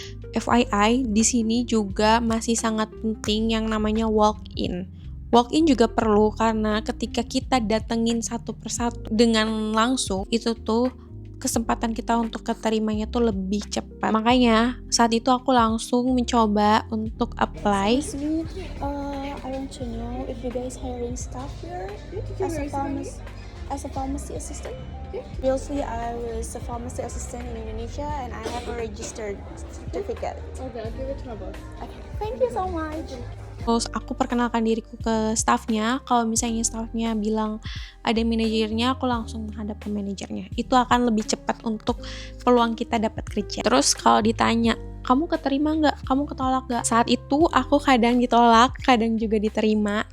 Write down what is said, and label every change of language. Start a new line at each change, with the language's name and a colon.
Indonesian: FYI, di sini juga masih sangat penting yang namanya walk-in. Walk-in juga perlu karena ketika kita datengin satu persatu dengan langsung, itu tuh kesempatan kita untuk keterimanya tuh lebih cepat. Makanya saat itu aku langsung mencoba untuk apply.
English: I want to know if you guys hiring staff here as a pharmacy assistant. Previously, I was a pharmacy assistant in Indonesia and I have a registered certificate. Okay, I'll give it to my boss. Okay, thank you so much.
Indonesian: Terus aku perkenalkan diriku ke staffnya. Kalau misalnya staffnya bilang ada manajernya, aku langsung menghadap ke manajernya. Itu akan lebih cepat untuk peluang kita dapat kerja. Terus kalau ditanya, kamu keterima nggak? Kamu ketolak nggak? Saat itu aku kadang ditolak, kadang juga diterima.